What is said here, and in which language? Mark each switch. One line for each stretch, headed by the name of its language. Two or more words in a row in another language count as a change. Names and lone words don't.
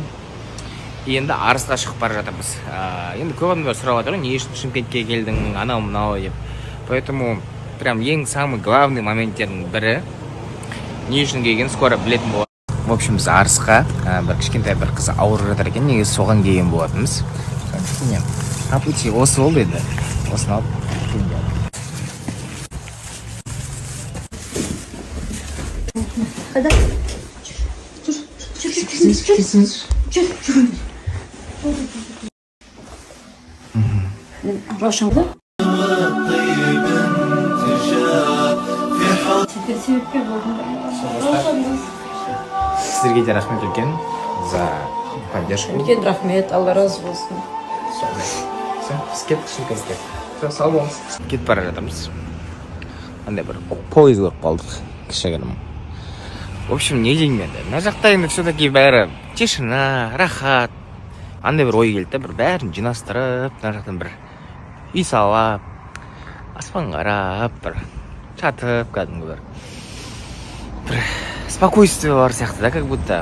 Kazakh: Енді Арысқа шығып бара жатырмыз. Енді көп адамдар сұрап жатыр, не үшін Шымкентке келдің, анау мынау деп.
Russian: Поэтому прям
Kazakh: ең
Russian: самый главный
Kazakh: моменттердің бірі не үшін келген скоро білетін болады.
Russian: В общем,
Kazakh: біз Арысқа бір кішкентай бір қыз ауырып жатыр екен, негізі соған келген болатынбыз.
Russian: По пути
Kazakh: осы болды енді. Осыны алып
Turkish: Hadi. Roşan da.
Kazakh: Сіздерге де рахмет үлкен
Russian: за поддержку.
Kazakh: Үлкен рахмет, Алла разы болсын. Біз кеттік Шымкентке. Сау болыңыз. Кетіп бара жатырмыз. Андай бір пойыз көріп қалдық. Кішігірім.
Russian: В общем,
Kazakh: не деймін енді. Мына жақта енді все-таки бәрі тишина, рахат. Андай бір ой келді, бір бәрін жинастырып, мына жақтан бір үй салап, аспан қарап, бір жатып, кәдімгі бір спокойствие бар сияқты да,
Russian: как будто.